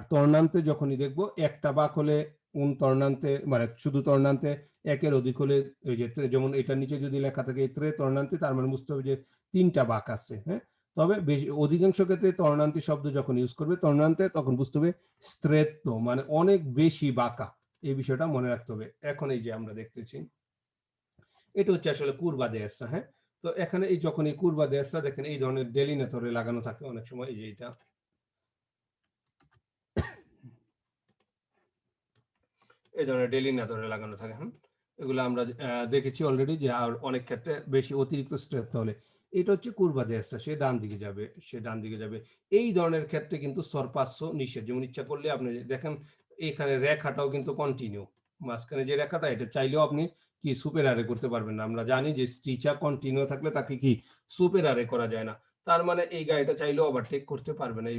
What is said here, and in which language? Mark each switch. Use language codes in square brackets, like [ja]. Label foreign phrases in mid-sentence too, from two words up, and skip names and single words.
[bn] আর তর্ণান্তে যখনই দেখবো একটা বাঁক হলে [it] un tornante [bn] মানে শুধু tornante একের অধিক হলে ওই যে যেমন এটার নিচে যদি লেখা থাকে [it] tre tornante [bn] তার মানে বুঝতে হবে যে ৩টা বাঁক আছে, হ্যাঁ? তবে অধিকাংশ ক্ষেত্রে tornante শব্দ যখন ইউজ করবে tornante তখন বুঝতে হবে stretto মানে অনেক বেশি বাঁকা। এই বিষয়টা মনে রাখতে হবে। এখন এই যে আমরা দেখতেছি এটা হচ্ছে আসলে [it] curva destra, [bn] হ্যাঁ? তো এখানে এই যখন এই [it] curva destra [bn] দেখেন এই ধরনের delineatore লাগানো থাকে অনেক সময় এই যে এটা। এই ধরনের delineatore লাগানো থাকে, হুম? এগুলো আমরা দেখেছি অলরেডি যে আর অনেক ক্ষেত্রে বেশি অতিরিক্ত স্ট্রেপ হলে এটা হচ্ছে [it] curva destra, [bn] সে ডান দিকে যাবে, সে ডান দিকে যাবে। এই ধরনের ক্ষেত্রে কিন্তু sorpasso নিষেধ। যেমন ইচ্ছা করলে আপনি দেখেন এখানে রেখাটাও কিন্তু কন্টিনিউ। মাঝখানে যে রেখাটা এটা চাইলেও আপনি কি superiore করতে পারবেন না। আমরা জানি যে striscia কন্টিনিউ থাকলে তাকে কি superiore করা যায় না। তার মানে এই গাড়িটা চাইলেও ওভারটেক করতে পারবে না।